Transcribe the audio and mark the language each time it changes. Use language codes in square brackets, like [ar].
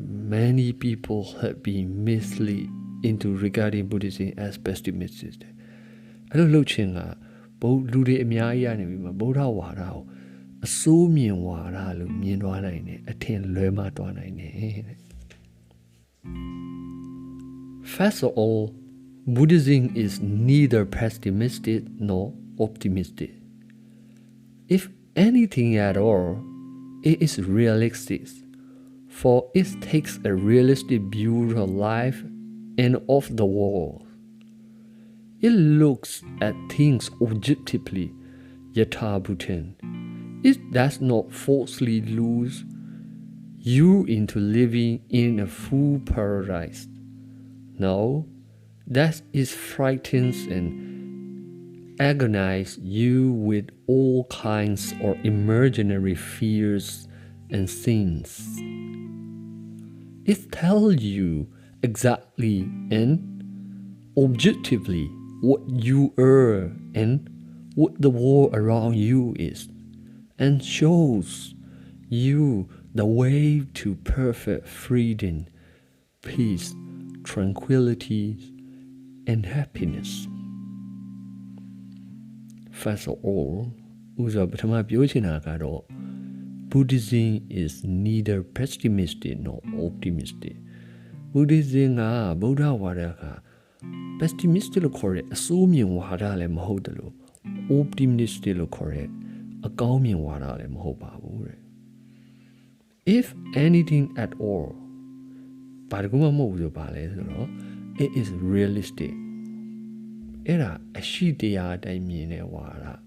[en] many people have been misled into regarding Buddhism as pessimistic. [my] အဲ့လိုလုပ်ခြင်းကလူတွေအများကြီးရနေပြီမှာဗုဒ္ဓဝါဒကိုအဆိုးမြင်ဝါဒလို့မြင်သွားနိုင်တယ်အထင်လွဲမှားသွားနိုင်တယ်တဲ့ [en] First of all, Buddhism is neither pessimistic nor optimistic. If anything at all, it is realistic, for it takes a realistic view of life and of the world. It looks at things objectively, yathabhutan. It does not falsely lose you into living in a full paradise. No, that is frightens and agonize you with all kinds of imaginary fears and sins. It tells you exactly and objectively what you are and what the world around you is, and shows you the way to perfect freedom, peace, tranquility, and happiness. First of all, [my] ဥစွာပထမပြောချင်တာကတော့ [en] Buddhism is neither pessimistic nor optimistic. [my] Buddhism ကဗုဒ္ဓဝါဒက pessimistic လို့ခေါ်တဲ့အဆိုးမြင်ဝါဒလည်းမဟုတ်တယ်လို့ optimistic လို့ခေါ်တဲ့အကောင်းမြင်ဝါဒလည်းမဟုတ်ပါဘူးတဲ့ [en] If anything at all [my] ဘာတကူမှမဟုတ်ဘူးဆိုပါလဲဆိုတော့ [en] it is realistic [my] အဲ့ဒါအရှိတရားအတိုင်းမြင်တဲ့ဝါဒ